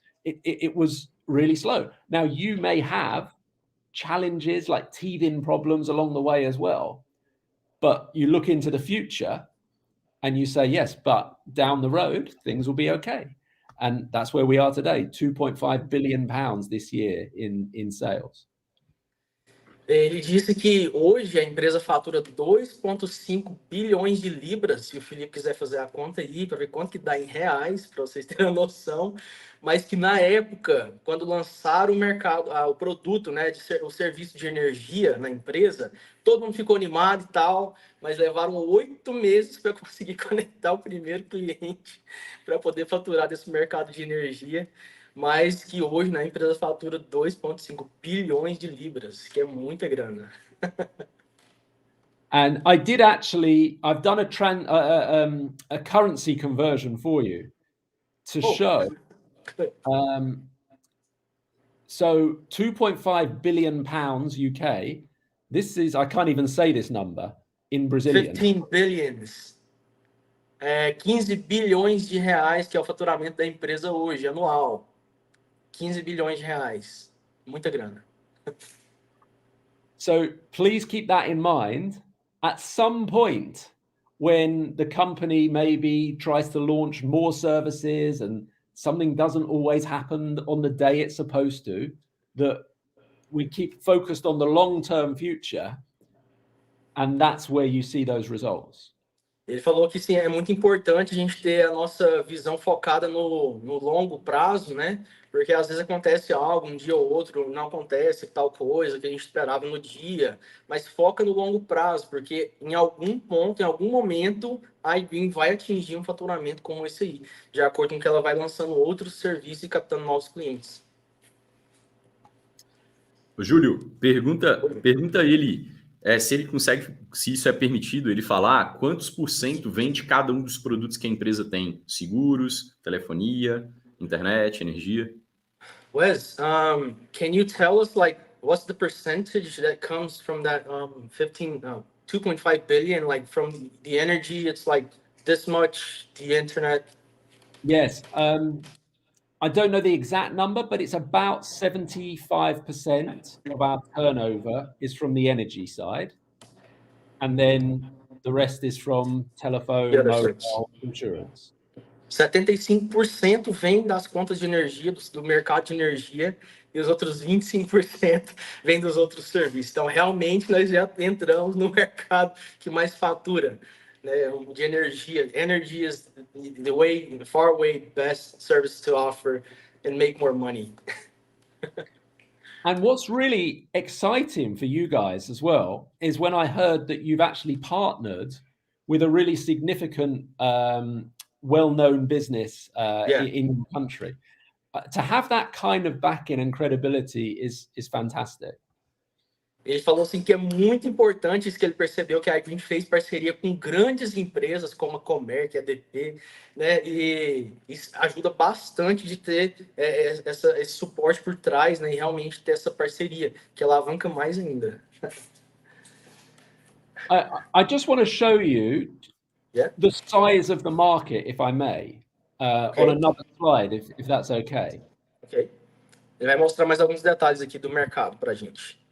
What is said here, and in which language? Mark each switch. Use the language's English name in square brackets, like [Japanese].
[English] It was really slow. Now, you may have challenges like teething problems along the way as well. But you look into the future and you say, yes, but down the road, things will be okay. And that's where we are today, 2.5 billion pounds this year in sales. [Portuguese] Ele disse que hoje a empresa fatura 2,5 bilhões de libras, se o Felipe quiser fazer a conta aí, para ver quanto que dá em reais, para vocês terem a noção, mas que na época, quando lançaram o mercado, o produto, né, o serviço de energia na empresa, todo mundo ficou animado e tal, mas levaram 8 meses para conseguir conectar o primeiro cliente para poder faturar desse mercado de energia. Mas que hoje, né, a empresa fatura 2,5 bilhões de libras, que é muita grana. [English] And I did actually, I've done a currency conversion for you to show. So 2.5 billion pounds UK. This is, I can't even say this number in Brazilian. 15 billions. [Portuguese] 15 bilhões de reais, que é o faturamento da empresa hoje, anual. 15 bilhões de reais. Muita grana. [English] So please keep that in mind. At some point, when the company maybe tries to launch more services and something doesn't always happen on the day it's supposed to, that we keep focused on the long-term future, and that's where you see those results. [Portuguese] Ele falou que sim, é muito importante a gente ter a nossa visão focada no longo prazo, né? Porque às vezes acontece algo, um dia ou outro, não acontece tal coisa que a gente esperava no dia, mas foca no longo prazo, porque em algum ponto, em algum momento, a iGreen vai atingir um faturamento como esse aí, de acordo com que ela vai lançando outros serviços e captando novos clientes. Júlio, pergunta ele se ele consegue, se isso é permitido, ele falar quantos por cento vem de cada um dos produtos que a empresa tem: seguros, telefonia, internet, energia. [English] Wes, can you tell us like what's the percentage that comes from that 2.5 billion, like from the energy? It's like this much, the internet. Yes. I don't know the exact number, but it's about 75% of our turnover is from the energy side. And then the rest is from telephone, mobile, insurance. [Portuguese] 75% vem das contas de energia, do mercado de energia, e os outros 25% vem dos outros serviços. Então, realmente, nós já entramos no mercado que mais fatura, né, de energia. [English] Energy is the far way best service to offer and make more money. And what's really exciting for you guys as well is when I heard that you've actually partnered with a really significant, well-known business in the country. To have that kind of backing and credibility is fantastic. [Portuguese] Ele falou assim que é muito importante isso, que ele percebeu que a iGreen fez parceria com grandes empresas como a Comerc, a DP, né? E isso ajuda bastante de ter esse suporte por trás, né? E realmente ter essa parceria, que alavanca mais ainda. [English] I just want to show you the size of the market, if I may, on another slide, if that's okay. Ok. [Portuguese] Ele vai mostrar mais alguns detalhes aqui do mercado para a gente.